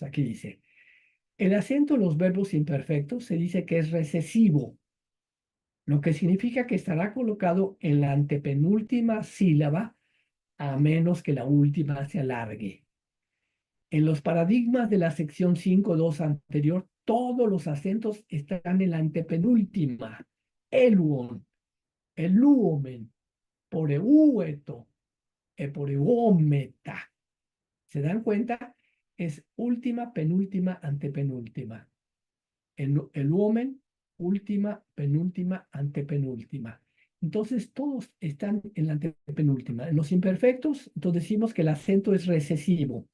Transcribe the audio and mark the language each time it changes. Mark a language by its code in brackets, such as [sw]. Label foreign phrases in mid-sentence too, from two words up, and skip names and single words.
[es] Aquí dice, el acento de los verbos imperfectos se dice que es recesivo, lo que significa que estará colocado en la antepenúltima sílaba a menos que la última se alargue. En los paradigmas de la sección 5.2 anterior, todos los acentos están en la antepenúltima. [el] ἔλυον, ἐλύομεν, πορευετο, πορευομεθα. [es] ¿Se dan cuenta? Es última, penúltima, antepenúltima. Eluomen, última, penúltima, antepenúltima. Entonces, todos están en la antepenúltima. En los imperfectos, entonces decimos que el acento es recesivo.